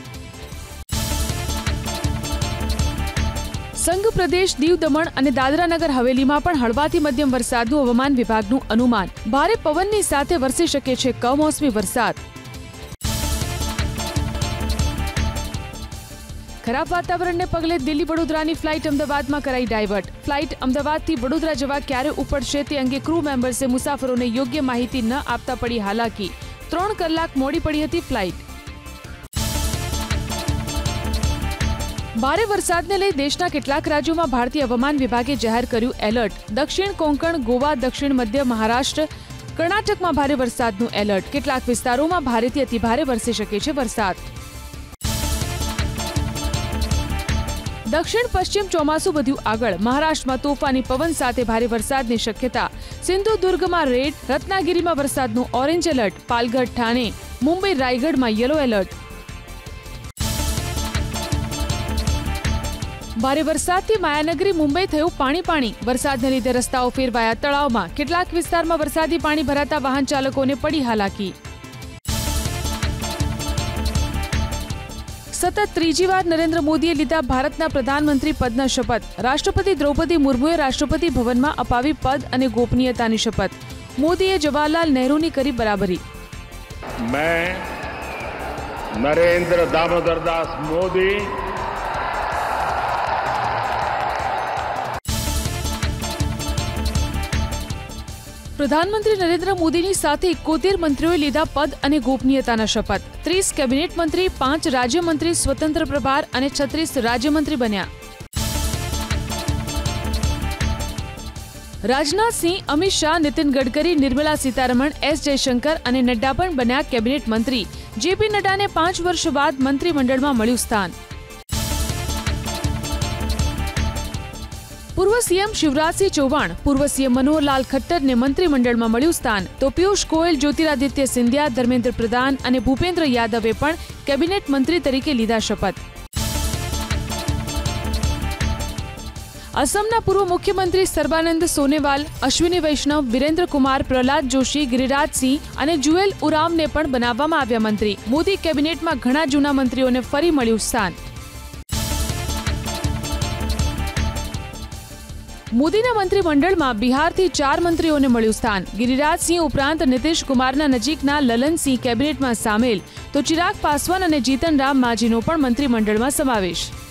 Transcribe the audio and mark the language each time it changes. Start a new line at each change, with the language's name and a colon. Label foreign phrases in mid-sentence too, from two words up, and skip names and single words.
Gujarati: સંઘ પ્રદેશ, દીવ, દમણ અને દાદરા નગર હવેલીમાં પણ હળવાથી મધ્યમ વરસાદનું હવામાન વિભાગનું અનુમાન. ભારે પવનની સાથે વરસી શકે છે કમોસમી વરસાદ. ખરાબ વાતાવરણને પગલે દિલ્હી વડોદરાની ફ્લાઇટ અમદાવાદમાં કરાઈ ડાયવર્ટ। ફ્લાઇટ અમદાવાદથી વડોદરા જવા ક્યારે ઉપડશે તે અંગે ક્રૂ મેમ્બર્સે મુસાફરોને યોગ્ય માહિતી ન આપતા પડી હાલાકી। 3 કલાક મોડી પડી હતી ફ્લાઇટ। ભારે વરસાદને લઈ દેશના કેટલાક રાજ્યોમાં ભારતીય હવામાન વિભાગે જાહેર કર્યું એલર્ટ। દક્ષિણ કોંકણ, ગોવા, દક્ષિણ મધ્ય મહારાષ્ટ્ર, કર્ણાટકમાં ભારે વરસાદનું એલર્ટ। કેટલાક વિસ્તારોમાં ભારેથી અતિભારે વરસી શકે છે વરસાદ। દક્ષિણ પશ્ચિમ ચોમાસું વધ્યું આગળ। મહારાષ્ટ્રમાં તોફાની પવન સાથે ભારે વરસાદની શક્યતા। સિંધુદુર્ગમાં રેડ, રત્નાગીરીમાં વરસાદનું ઓરેન્જ એલર્ટ। પાલઘર, ઠાણે, મુંબઈ, રાયગઢમાં યલો એલર્ટ। ભારે વરસાદથી માયાનગરી મુંબઈ થયું પાણી। વરસાદને લીધે રસ્તાઓ ફેરવાયા તળાવમાં। કેટલાક વિસ્તારમાં વરસાદી પાણી ભરાતા વાહન ચાલકોને પડી હાલાકી। સતત ત્રીજી વાર નરેન્દ્ર મોદીએ લીધા ભારતના પ્રધાનમંત્રી પદના શપથ। રાષ્ટ્રપતિ દ્રૌપદી મુર્મુએ રાષ્ટ્રપતિ ભવનમાં અપાવી પદ અને ગોપનીયતાની શપથ। મોદીએ જવાહરલાલ નહેરુની કરી બરાબરી।
Hindi: मैं नरेंद्र दामोदर दास मोदी
Gujarati: પ્રધાનમંત્રી નરેન્દ્ર મોદીની સાથે 71 મંત્રીઓએ લીધા પદ અને ગોપનીયતાના શપથ। 30 કેબિનેટ મંત્રી, 5 રાજ્યમંત્રી સ્વતંત્ર પ્રભાર અને 36 રાજ્યમંત્રી બન્યા। રાજનાથ સિંહ, અમિત શાહ, નિતિન ગડકરી, નિર્મલા સીતારમણ, એસ જયશંકર અને નડ્ડા પણ બન્યા કેબિનેટ મંત્રી। જેપી નડ્ડાને 5 વર્ષ બાદ મંત્રીમંડળમાં મળ્યું સ્થાન। પૂર્વ સીએમ શિવરાજ સિંહ ચૌહાણ, પૂર્વ સીએમ મનોહર લાલ ખટ્ટર
Hindi: ने मंत्रीमंडल में
Gujarati: મળ્યું સ્થાન। તો પીયૂષ ગોયલ, જ્યોતિરાદિત્ય સિંધિયા, ધર્મેન્દ્ર પ્રધાન ઔર ભૂપેન્દ્ર યાદવે પણ કેબિનેટ મંત્રી તરીકે લીધા શપથ। અસમના પૂર્વ મુખ્યમંત્રી સર્બાનંદ સોનોવાલ, અશ્વિની વૈષ્ણવ, વીરેન્દ્ર કુમાર, પ્રહલાદ જોશી, ગિરિરાજ સિંહ ઔર જુએલ ઉરામ ને પણ બનાવવામાં આવ્યા મંત્રી। મોદી કેબિનેટ મેં ઘણા જૂના મંત્રીઓને ફરી મળ્યું સ્થાન। મોદીના મંત્રીમંડળમાં બિહારથી 4 મંત્રીઓને મળ્યું સ્થાન। ગિરિરાજ સિંહ ઉપરાંત નિતીશ કુમારના નજીકના લલન સિંહ કેબિનેટમાં સામેલ, તો ચિરાગ પાસવાન અને જીતન રામ માંઝીનો પણ મંત્રીમંડળમાં સમાવેશ।